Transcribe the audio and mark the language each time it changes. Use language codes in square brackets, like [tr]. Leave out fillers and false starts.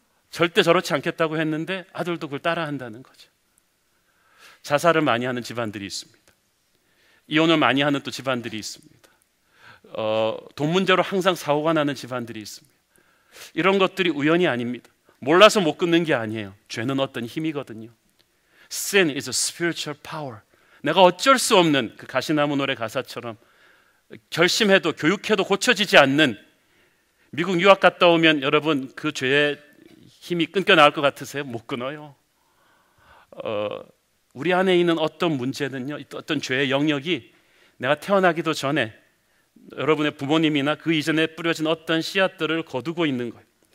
[ko] 절대 저렇지 않겠다고 했는데 아들도 그걸 따라한다는 거죠. 자살을 많이 하는 집안들이 있습니다. 이혼을 많이 하는 또 집안들이 있습니다. 돈 문제로 항상 사고가 나는 집안들이 있습니다. 이런 것들이 우연이 아닙니다. 몰라서 못 끊는 게 아니에요. 죄는 어떤 힘이거든요. [en] Sin is a spiritual power. [ko] 내가 어쩔 수 없는 그 가시나무 노래 가사처럼 결심해도 교육해도 고쳐지지 않는, 미국 유학 갔다 오면 여러분 그 죄의 힘이 끊겨 나올 것 같으세요? 못 끊어요. 우리 안에 있는 어떤 문제는요, 어떤 죄의 영역이 내가 태어나기도 전에 여러분의 부모님이나 그 이전에 뿌려진 어떤 씨앗들을 거두고 있는 거예요.